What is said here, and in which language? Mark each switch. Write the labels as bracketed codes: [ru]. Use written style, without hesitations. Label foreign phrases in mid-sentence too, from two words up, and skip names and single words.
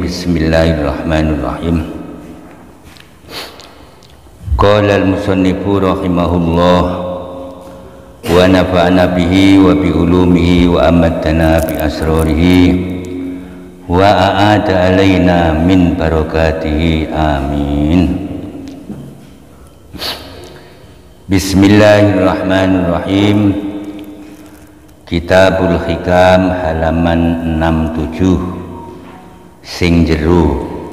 [ar] بسم الله الرحمن الرحيم. قال المصنف رحمه الله ونفعنا به وبعلومه وأماتنا بأسراره وأعاد علينا من بركاته. آمين. بسم الله الرحمن الرحيم. [jv] Kitabul Hikam halaman 67 sing jero.